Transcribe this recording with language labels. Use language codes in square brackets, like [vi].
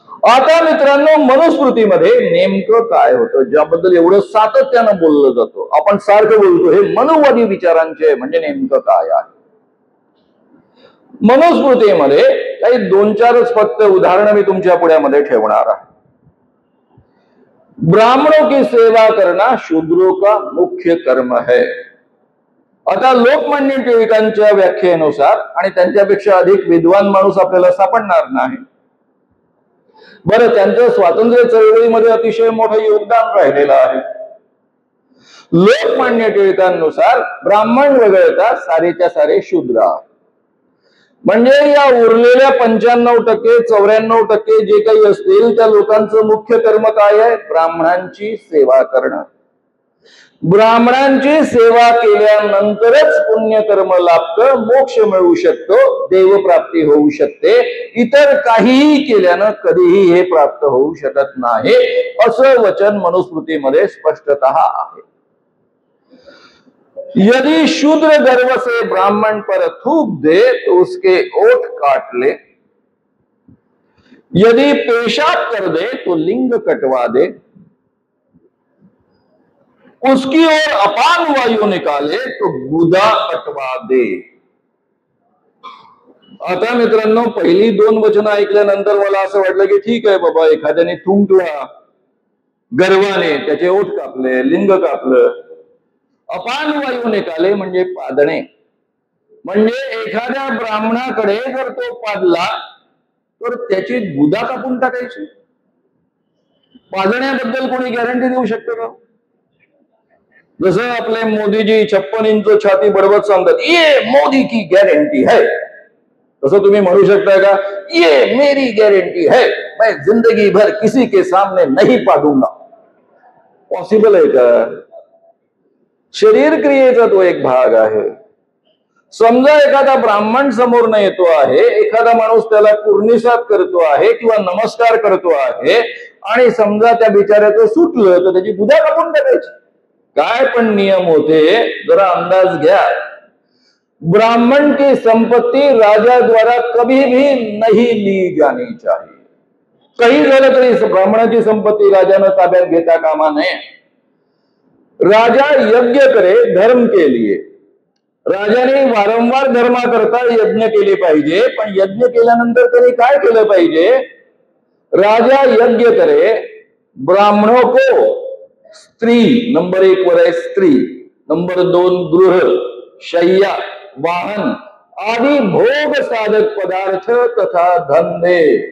[mr] आता मित्रांनो, मनुस्मृतीमध्ये नेमकं काय होतं, ज्याबद्दल एवढं सातत्यानं बोललं जातं, आपण सारखं बोलतो, हे मनुवादी विचारांचे म्हणजे नेमकं काय आहे. मनुस्मृतीमध्ये काही 2-4च फक्त उदाहरणं मी तुमच्या पुढ्यामध्ये ठेवणार आहे. [hi] ब्राह्मणों की सेवा करना शूद्रों का मुख्य कर्म है. [mr] आता लोकमान्य टिळकांच्या व्याख्येनुसार, आणि त्यांच्यापेक्षा अधिक विद्वान माणूस आपल्याला सापडणार नाही. बरं, त्यांचं स्वातंत्र्य चळवळीमध्ये अतिशय मोठं योगदान राहिलेलं आहे. लोकमान्य टिळकांनुसार ब्राह्मण वगळता सारेच्या सारे शूद्र, म्हणजे या उरलेल्या 95% 94% जे काही असतील त्या लोकांचं मुख्य कर्म काय आहे? ब्राह्मणांची सेवा करणं. ब्राह्मणांची सेवा केल्यानंतरच पुण्यकर्म लाभतं, मोक्ष मिळू शकतो, देवप्राप्ती होऊ शकते. इतर काहीही केल्यानं कधीही हे प्राप्त होऊ शकत नाही, असं वचन मनुस्मृतीमध्ये स्पष्टतः आहे. [hi] यदि शूद्र गर्व से ब्राह्मण पर थूक दे तो उसके ओठ काट ले, यदि पेशाब कर दे तो लिंग कटवा दे, उसकी ओर अपान वायु निकाले तो गुदा कटवा दे. [mr] आता मित्रांनो, पहिली 2 वचनं ऐकल्यानंतर मला असं वाटलं की ठीक आहे बाबा, एखाद्याने थुंकला गर्वाने, त्याचे ओठ कापले, लिंग कापलं. अपान वायू निकाले म्हणजे पादणे, म्हणजे एखाद्या ब्राह्मणाकडे जर तो पादला तर त्याची गुदा कापून टाकायची. पादण्याबद्दल कोणी गॅरंटी देऊ शकतो का? जसं आपले मोदीजी 56 इंच छाती बडबड सांगतात, [hi] ये मोदी की गॅरंटी है, [mr] तसं तुम्ही म्हणू शकता का, [hi] ये मेरी गॅरंटी है, मैं जिंदगी भर किसी के सामने नहीं पादूंगा? [mr] पॉसिबल आहे का? शरीर क्रियेचा तो एक भाग आहे. समजा एखादा ब्राह्मण समोर न येतो आहे, एखादा माणूस त्याला कुर्निसात करतो आहे किंवा नमस्कार करतो आहे, आणि समजा त्या बिचाऱ्याचं सुटलं तर त्याची गुदा कापून टाकायची. काय पण नियम होते, जरा अंदाज घ्या. [hi] ब्राह्मण की संपत्ती राजा द्वारा कभी भी नहीं ली जानी चाहिए. [mr] काही झालं तरी ब्राह्मणाची संपत्ती राजानं ताब्यात घेता कामा नये. [hi] राजा यज्ञ करे धर्म के लिए, [mr] राजाने वारंवार धर्माकरता यज्ञ केले पाहिजे. पण यज्ञ केल्यानंतर त्याने काय केलं पाहिजे? [hi] राजा यज्ञ करे, ब्राह्मणों को स्त्री, [mr] नंबर 1 वर आहे स्त्री, नंबर 2 [hi] गृह, शय्या, वाहन आदि भोग साधक पदार्थ तथा धंदे.